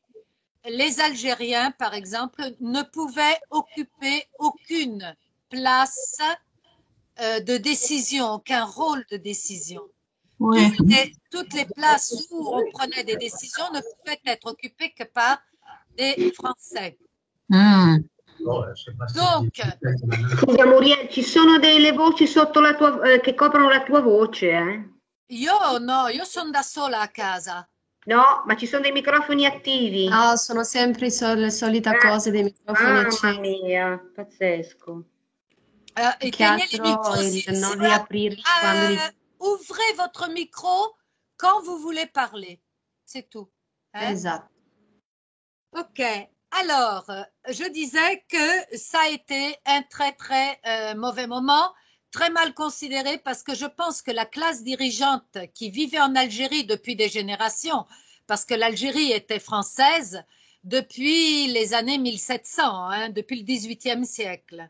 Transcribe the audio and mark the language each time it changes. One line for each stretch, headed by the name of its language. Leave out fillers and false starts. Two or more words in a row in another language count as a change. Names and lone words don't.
French: Les Algériens, par exemple, ne pouvaient occuper aucune place de décision, aucun rôle de décision. Oui. Toutes les places où on prenait des décisions ne pouvaient être occupées que par des Français. Donc,
Italian: scusa Muriel, ci sono delle voci sotto la tua, che coprono la tua voce, eh? Io sono da sola a casa. No, ma ci sono dei microfoni attivi. No, sono sempre le solite cose dei microfoni accesi. Mamma mia, pazzesco. Che altro non riaprirli quando
French: ouvrez votre micro quand vous voulez parler. C'est tout. Hein?
Italian: Esatto. Ok.
French: Alors, je disais que ça a été un très, très mauvais moment, très mal considéré parce que je pense que la classe dirigeante qui vivait en Algérie depuis des générations, parce que l'Algérie était française, depuis les années 1700, hein, depuis le XVIIIe siècle.